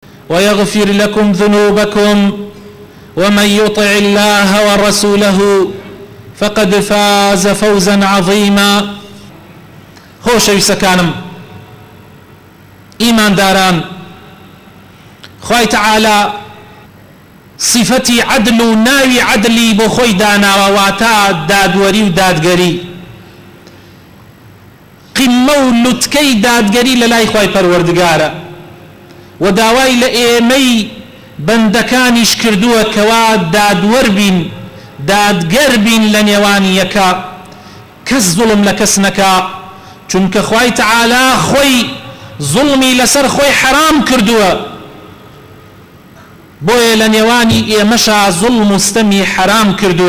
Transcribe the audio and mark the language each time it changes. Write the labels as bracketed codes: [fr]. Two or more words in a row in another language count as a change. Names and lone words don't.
[ar] ويغفر لكم ذنوبكم ومن يطع الله ورسوله فقد فاز فوزا عظيما. [ckb] خۆشەویستەکانم ئیمانداران، خوای تەعالا صفەتی عەدل و ناوی عەدلی بۆ خۆی داناوە، واتە دادوەری و دادگەری، قیممە و لوتکەی دادگەری لە لای خوای پەروەردگارە و داوای لە ئێمەی بەندەکانیش کردووە کەوا دادوەر بین، دادگەر بین لە نێوانی یەکە، کەس زوڵم لە کەس نەکا، چونکە خوای تەعالا خۆی زوڵمی لەسەر خۆی حرام کردووە، بۆیە لە نێوانی ئێمەشا زوڵم و ستەمی حرام کردووە.